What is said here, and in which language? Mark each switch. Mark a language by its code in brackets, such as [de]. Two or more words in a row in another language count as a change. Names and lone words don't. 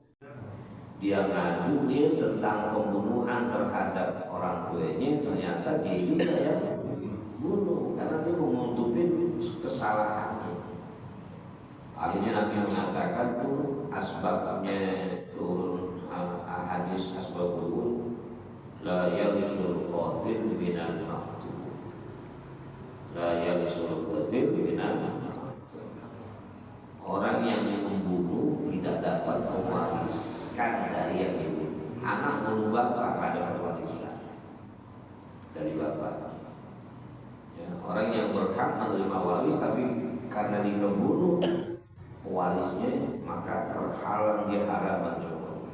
[id] Dia ngajuin tentang pembunuhan terhadap orang tuanya, ternyata dia juga yang bunuh, karena dia mengutupin kesalahannya. Akhirnya Nabi mengatakan tuh asbabnya turun hadis asbabul [ar] لا يرث القاتل بن المقتول, لا يرث القاتل بن المقتول. [id] Orang yang membunuh tidak dapat mewariskan dari yang dibunuh. Anak bunuh bapak ada pewariskan dari bapak. Ya, orang yang berhak menerima waris tapi karena dia membunuh warisnya maka terhalang dia haram menerima.